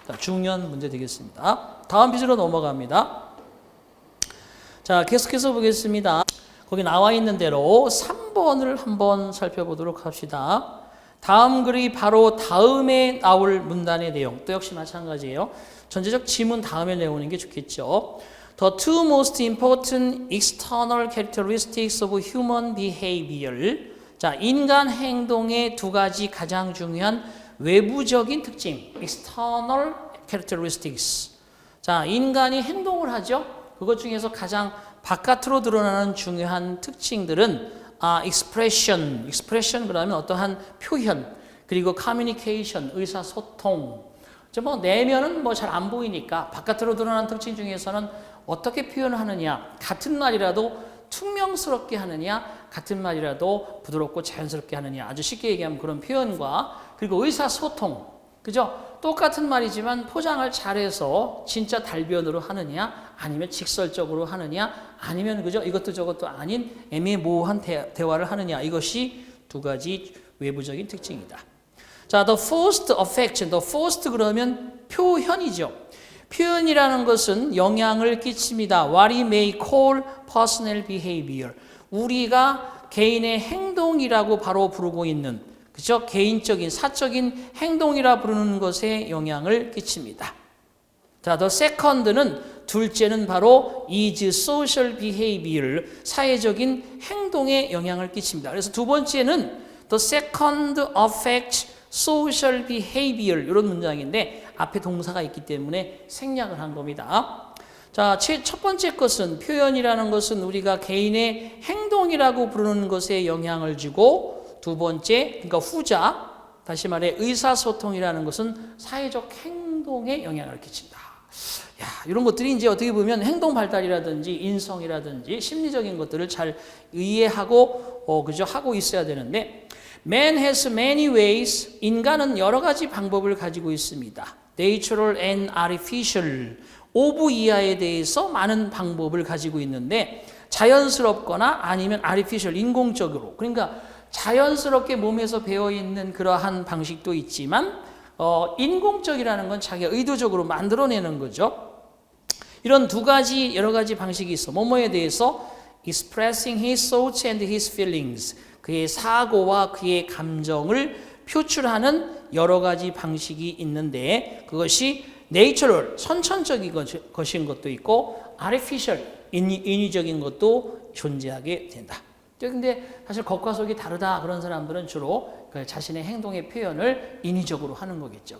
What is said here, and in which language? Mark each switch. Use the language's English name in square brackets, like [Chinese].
[Korean] 중요한 문제 되겠습니다. 다음 페이지로 넘어갑니다. 자, 계속해서 보겠습니다. 거기 나와 있는 대로 3번을 한번 살펴보도록 합시다. 다음 글이 바로 다음에 나올 문단의 내용. 또 역시 마찬가지예요. 전체적 지문 다음에 내오는 게 좋겠죠. [English] The two most important external characteristics of human behavior. [Korean] 자, 인간 행동의 두 가지 가장 중요한 외부적인 특징. [English] External characteristics. [Korean] 자, 인간이 행동을 하죠. 그것 중에서 가장 바깥으로 드러나는 중요한 특징들은 expression. expression 그러면 어떠한 표현. 그리고 communication, 의사소통. 뭐 내면은 뭐 잘 안 보이니까 바깥으로 드러나는 특징 중에서는 어떻게 표현하느냐, 같은 말이라도 퉁명스럽게 하느냐, 같은 말이라도 부드럽고 자연스럽게 하느냐, 아주 쉽게 얘기하면 그런 표현과 그리고 의사소통, 그죠? 똑같은 말이지만 포장을 잘해서 진짜 달변으로 하느냐, 아니면 직설적으로 하느냐, 아니면 그죠? 이것도 저것도 아닌 애매모호한 대화를 하느냐, 이것이 두 가지 외부적인 특징이다. [English] 자, the first affection, the first [Korean] 그러면 표현이죠. 표현이라는 것은 영향을 끼칩니다. [English] What we may call personal behavior. [Korean] 우리가 개인의 행동이라고 바로 부르고 있는, 그죠? 개인적인, 사적인 행동이라 부르는 것에 영향을 끼칩니다. [English] 자, the second는 [Korean] 둘째는 바로 [English] is social behavior. [Korean] 사회적인 행동에 영향을 끼칩니다. 그래서 두 번째는 [English] the second affects social behavior [Korean] 이런 문장인데 앞에 동사가 있기 때문에 생략을 한 겁니다. 자, 첫 번째 것은 표현이라는 것은 우리가 개인의 행동이라고 부르는 것에 영향을 주고 두 번째, 그러니까 후자, 다시 말해 의사소통이라는 것은 사회적 행동에 영향을 끼친다. 야, 이런 것들이 이제 어떻게 보면 행동 발달이라든지 인성이라든지 심리적인 것들을 잘 이해하고 그죠? 하고 있어야 되는데 [English] Man has many ways. [Korean] 인간은 여러 가지 방법을 가지고 있습니다. [English] Natural and artificial. [Korean] 오브 이하에 대해서 많은 방법을 가지고 있는데 자연스럽거나 아니면 artificial, 인공적으로. 그러니까 자연스럽게 몸에서 배어있는 그러한 방식도 있지만 인공적이라는 건 자기가 의도적으로 만들어내는 거죠. 이런 두 가지 여러 가지 방식이 있어. 뭐뭐에 대해서 [English] expressing his thoughts and his feelings. [Korean] 그의 사고와 그의 감정을 표출하는 여러 가지 방식이 있는데 그것이 내추럴, 선천적인 것인 것도 있고 artificial, 인위적인 것도 존재하게 된다. 그런데 사실 겉과 속이 다르다 그런 사람들은 주로 자신의 행동의 표현을 인위적으로 하는 거겠죠.